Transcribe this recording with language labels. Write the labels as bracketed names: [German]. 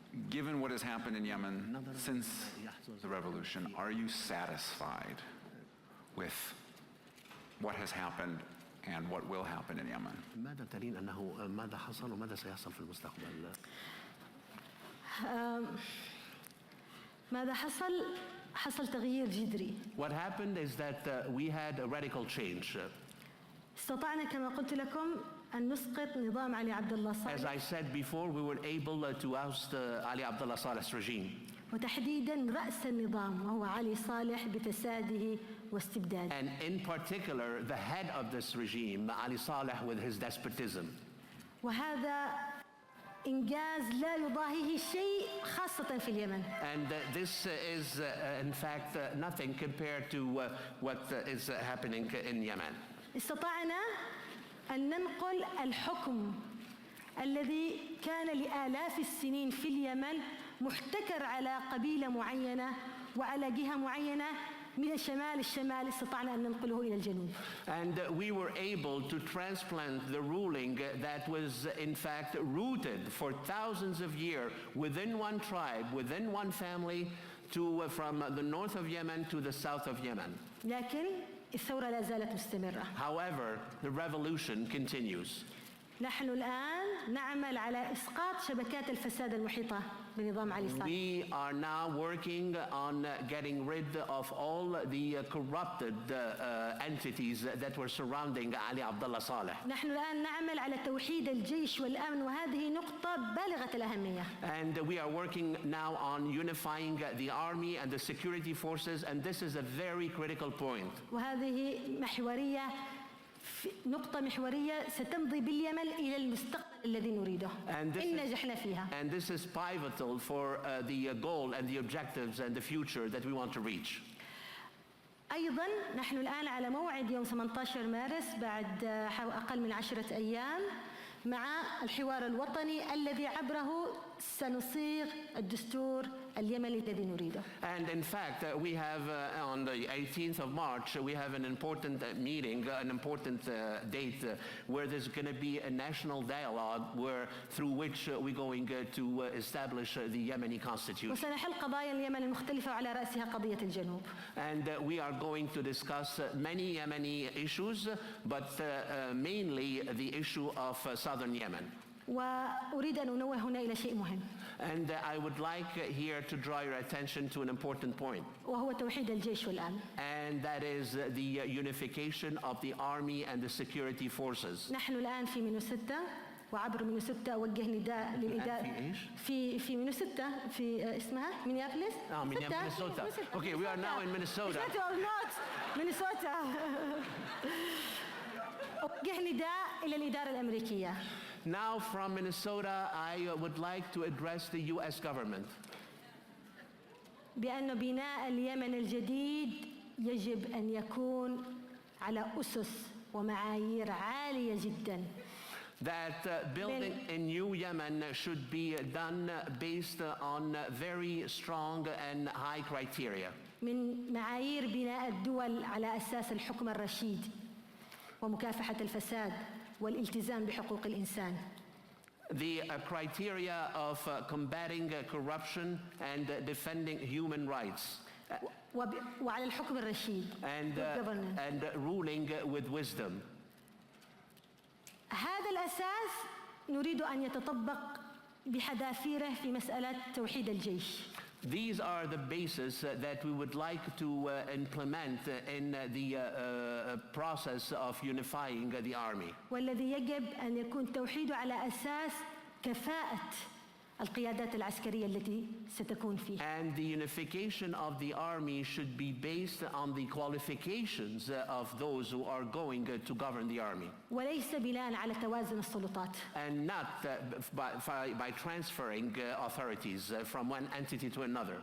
[English] Given what has happened in Yemen since the revolution, are you satisfied with what has happened and what will happen in Yemen? [Arabic] ماذا ترين أنه ماذا حصل وماذا سيحصل في المستقبل؟ ماذا حصل؟ حصل تغيير جذري. [English] What happened is that we had a radical change. [Arabic] استطعنا كما قلت لكم أن نسقط نظام علي عبد الله [English] As [Arabic] صالح [English] I said before, we were able to oust Ali Abdullah Saleh's regime. [Arabic] وتحديدا رأس النظام وهو علي صالح بفساده واستبداده. [English] And in particular, the head of this regime, Ali Saleh, with his despotism. [Arabic] وهذا إنجاز لا يضاهيه شيء خاصة في اليمن. [English] And this is, in fact, nothing compared to what is happening in Yemen. [Arabic] استطعنا أن ننقل الحكم الذي كان لآلاف السنين في اليمن محتكر على قبيلة معينة وعلى جهة معينة من الشمال استطعنا أن ننقله إلى الجنوب. [English] And we were able to transplant the ruling that was in fact rooted for thousands of years within one tribe, within one family, to from the north of Yemen to the south of Yemen. [Arabic] لكن الثورة لا زالت مستمرة. [English] However, the revolution continues. [Arabic] نحن الآن نعمل على إسقاط شبكات الفساد المحيطة بنظام علي صالح. [English] We are now working on getting rid of all the corrupted entities that were surrounding Ali Abdullah Saleh. [Arabic] نحن الآن نعمل على توحيد الجيش والأمن وهذه نقطة بالغة الأهمية. [English] And we are working now on unifying the army and the security forces, and this is a very critical point. [Arabic] وهذه محورية نقطة محورية ستمضي باليمن إلى المستقبل الذي نريده إن نجحنا فيها. [English] And this is pivotal for the goal and the objectives and the future that we want to reach. [Arabic] أيضا نحن الآن على موعد يوم 18 مارس بعد أقل من 10 أيام مع الحوار الوطني الذي عبره سنصيغ الدستور اليمني الذي نريده. [English] And in fact, we have on the 18th of March, we have an important meeting, an important date where there's going to be a national dialogue through which we're going to establish the Yemeni constitution. [Arabic] وسنحل قضايا اليمن المختلفة وعلى رأسها قضية الجنوب. [English] And we are going to discuss many Yemeni issues, but mainly the issue of southern Yemen. [Arabic] وأريد أن أنوه هنا إلى شيء مهم. [English] And I would like here to draw your attention to an important point. [Arabic] وهو توحيد الجيش والأمن. [English] And that is the unification of the army and the security forces. [Arabic] نحن الآن في مينوستا وعبر مينوستا أوجه نداء للإدارة في مينوستا في اسمها مينيابوليس. [English] Minnesota. Okay, we are now in Minnesota. Minnesota. [Arabic] أوجه نداء إلى الإدارة الأمريكية. [English] Now from Minnesota, I would like to address the U.S. government. [Arabic] بأن بناء اليمن الجديد يجب أن يكون على أسس ومعايير عالية جداً. [English] That building in New Yemen should be done based on very strong and high criteria. [Arabic] من معايير بناء الدول على أساس الحكم الرشيد ومكافحة الفساد والالتزام بحقوق الإنسان. [English] The criteria of combating corruption and defending human rights. [Arabic] وعلى الحكم الرشيد. [English] And ruling with wisdom. [Arabic] هذا الأساس نريد أن يتطبق بحذافيره في مسألة توحيد الجيش. [English] These are the bases that we would like to implement in the process of unifying the army. [Arabic] والذي يجب أن يكون توحيده على أساس كفاءة القيادات العسكرية التي ستكون فيه. [English] And the unification of the army should be based on the qualifications of those who are going to govern the army. [Arabic] وليس بناء على توازن السلطات. [English] And not by transferring authorities from one entity to another.